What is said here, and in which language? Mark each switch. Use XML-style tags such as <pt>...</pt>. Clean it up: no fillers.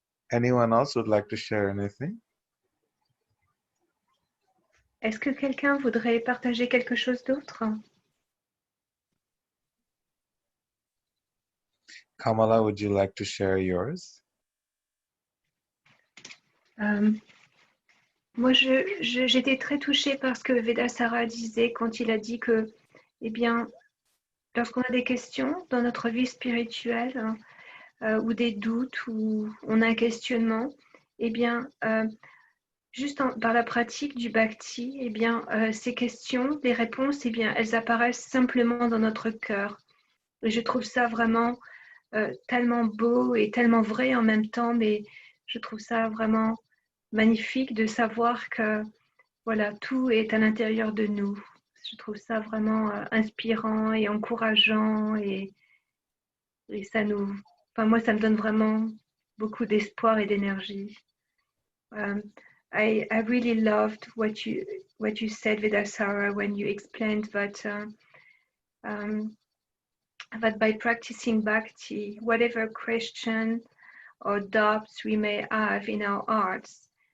<en>Anyone else would like to share anything?</en> <fr>Est-ce que quelqu'un voudrait partager quelque chose d'autre? Kamala, would you like to share yours? Moi, j'étais très touchée par ce que Vedasara disait quand il a dit que, eh bien, lorsqu'on a des questions dans notre vie spirituelle ou des doutes ou on a un questionnement, eh bien, juste par la pratique du bhakti, eh bien, ces questions, les réponses, eh bien, elles apparaissent simplement dans notre cœur. Et je trouve ça vraiment tellement beau et tellement vrai en même temps, mais je trouve ça vraiment magnifique de savoir que voilà, tout est à l'intérieur de nous. Je trouve ça vraiment inspirant et encourageant et ça nous, enfin moi ça me donne vraiment beaucoup d'espoir et d'énergie.</fr> <en>I really loved what you said, Vedasara, when you explained that that by practicing bhakti, whatever question or doubts we may have in our hearts,</en>